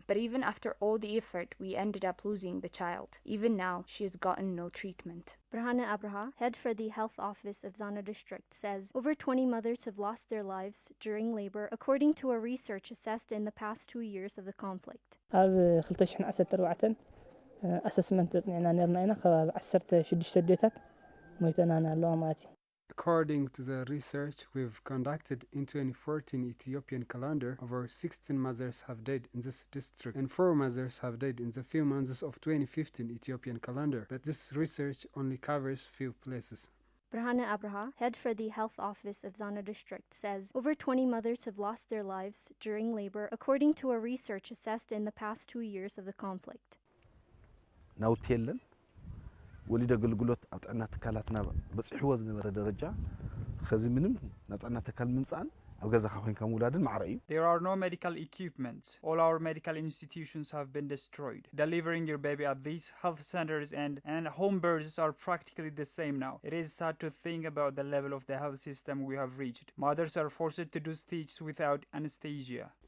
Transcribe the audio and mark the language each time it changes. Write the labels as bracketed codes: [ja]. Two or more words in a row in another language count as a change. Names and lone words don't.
[en] But even after all the effort, we ended up losing the child. Even now, she has gotten no treatment. Brahana Abraha, head for the health office of Zana district, says over 20 mothers have lost their lives during labor, according to a research assessed in the past 2 years of the conflict. [ti] ኣብ 2014 ኣሰስመንት ተጽኒዕና ነርና ኢና ከባቢ 16 ኣዴታት ሞይተናና ኣለዋ ማለት እዩ [en] According to the research we've conducted in 2014 Ethiopian calendar, over 16 mothers have died in this district and 4 mothers have died in the few months of 2015 Ethiopian calendar. But this research only covers few places. Brahana Abraha, head for the health office of Zana district, says over 20 mothers have lost their lives during labor, according to a research assessed in the past 2 years of the conflict. [ti] ናውቴለን ወሊድ አገልግሎት ኣብ ጥዕና ትካላትና በጽሕዎ ዝነበረ ደረጃ ኸዚ ምንም ናብ ጥዕና ትካል ምምጻን ኣብ ገዛኻ ኮይንካ ምውላድን ማዕረ እዩ [en] There are no medical equipment. All our medical institutions have been destroyed. Delivering your baby at these health centers and home births are practically the same now. It is sad to think about the level of the health system we have reached. Mothers are forced to do stitches without anesthesia.